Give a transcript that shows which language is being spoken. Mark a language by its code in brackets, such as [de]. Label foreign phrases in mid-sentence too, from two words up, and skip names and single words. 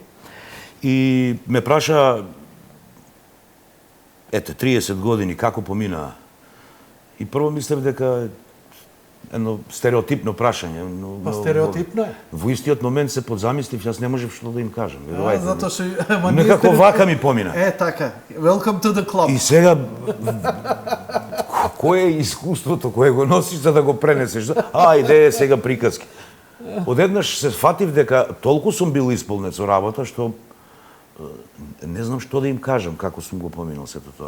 [mk] И ме праша, ете, 30 години, како помина? И прво мислев дека едно стереотипно прашање. Па стереотипно е. Во истиот момент се подзамислив, јас не можев што да им кажам. Затоа што некако вака ми помина. Така. [en] Welcome to the club. [mk] И сега кое е искуството кое го носиш за да го пренесеш? Ајде сега приказки. Одеднаш се фатив дека толку сум бил исполнет со работа што не знам што да им кажам како сум го поминал сето тоа.